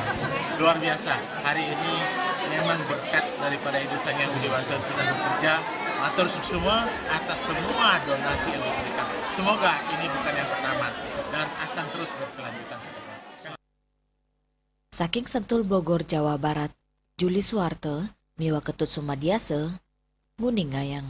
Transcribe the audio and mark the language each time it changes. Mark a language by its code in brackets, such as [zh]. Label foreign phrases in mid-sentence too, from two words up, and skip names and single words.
[id] Luar biasa, hari ini memang berkat daripada Ibu Sang Yang Widi Wasa sudah bekerja, matur semua atas semua donasi yang diberikan. Semoga ini bukan yang pertama. dan akan terus berkelanjutan. [ban] Saking Sentul Bogor, Jawa Barat, Juli Suwarte, Miwa Ketut Sumadiase, Nguning Gayang.